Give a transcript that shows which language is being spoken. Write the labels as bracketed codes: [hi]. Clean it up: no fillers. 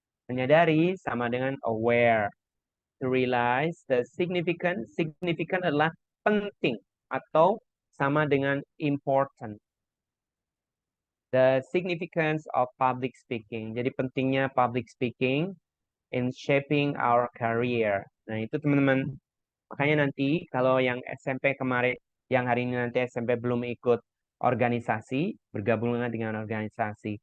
[id] Menyadari sama dengan aware. [en] To realize the significant. [id] Significant adalah penting atau sama dengan important. [en] The significance of public speaking. [id] Jadi pentingnya [en] public speaking in shaping our career. [id] Nah itu teman-teman. Makanya nanti kalau yang SMP kemarin, yang hari ini nanti SMP belum ikut organisasi, bergabung dengan organisasi.